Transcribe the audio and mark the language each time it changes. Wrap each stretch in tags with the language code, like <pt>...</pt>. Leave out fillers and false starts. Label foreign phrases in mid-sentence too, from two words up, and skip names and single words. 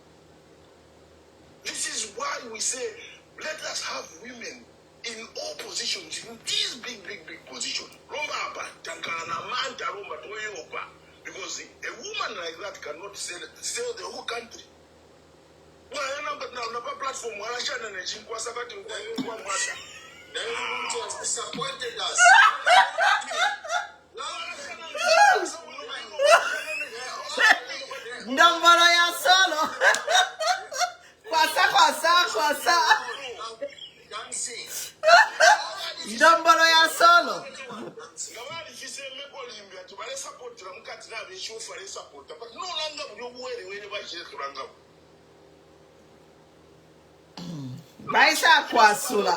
<en>This is why we say let us have women in all positions, in these big positions. Because a woman like that cannot sell the whole country. Platform disappointed us.</en> <ln>Ndombolo ya solo. Kwasa. Ndombolo ya solo. Baisa kwasula.</ln>